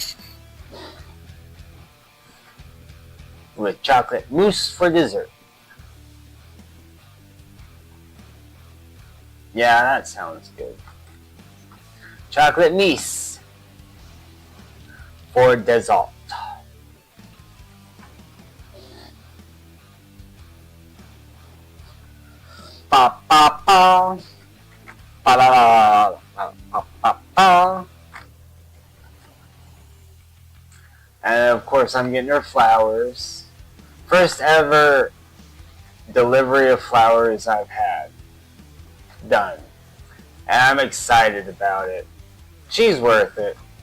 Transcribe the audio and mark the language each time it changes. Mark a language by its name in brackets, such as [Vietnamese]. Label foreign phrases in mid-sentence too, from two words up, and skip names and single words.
[English] With chocolate mousse for dessert. Yeah, that sounds good. Chocolate mousse for dessert. Pa pa pa. Pa la la. Pa pa pa. And of course, I'm getting her flowers. First ever delivery of flowers I've had done. And I'm excited about it. She's worth it.